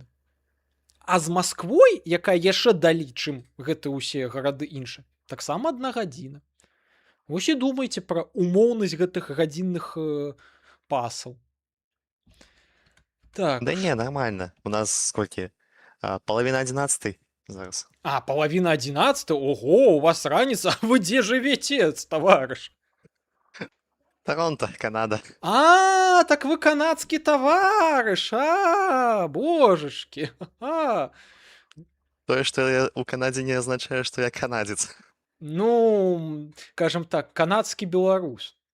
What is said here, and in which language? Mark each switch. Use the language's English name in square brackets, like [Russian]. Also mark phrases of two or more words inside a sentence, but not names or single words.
[Belarusian] А з Масквой, якая яшчэ далей, чым гэта ўсе гарады іншыя, таксама 1 гадзіна. Вось і думайце пра умоўнасць гэтых гадзінных пасаў. Так. [Russian] Да не, нормально. У нас сколькі? Половина 11 зараз. [Belarusian] Половина 11? Ого, у вас раніца, а вы дзе жывеце, таварыш? Торонто, Канада. Так вы канадскі таварыш, божачкі. Тое, што я ў Канадзе не азначае, што я канадзец. Ну, кажам так, канадскі беларус.